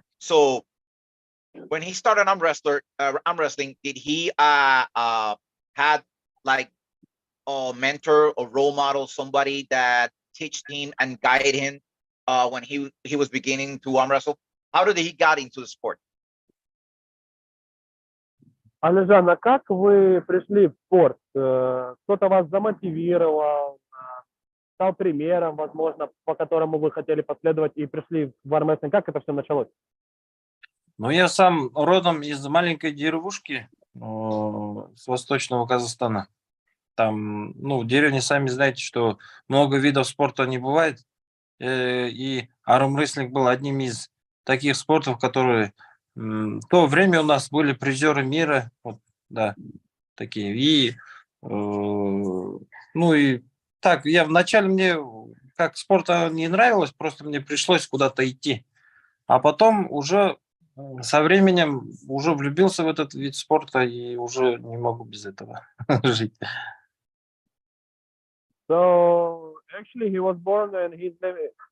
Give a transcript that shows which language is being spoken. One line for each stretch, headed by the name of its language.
English: So when he started arm wrestling, did he had like a mentor or role model, somebody that teach him and guide him when he was beginning to arm wrestle? How did he got into the sport?
Russian: Алижан, а как вы пришли в спорт? Кто-то вас замотивировал, стал примером, возможно, по которому вы хотели последовать и пришли в армрестлинг? Как это все началось? Ну, я сам родом из маленькой деревушки с восточного Казахстана. Там, ну, в деревне, сами знаете, что много видов спорта не бывает. И армрестлинг был одним из таких спортов, которые в то время у нас были призеры мира. Вот, да, такие. И, ну и так, я вначале мне как спорта не нравилось, просто мне пришлось куда-то идти. А потом уже со временем уже влюбился в этот вид спорта и уже не могу без этого жить.
English: So, actually, he was born and he's living...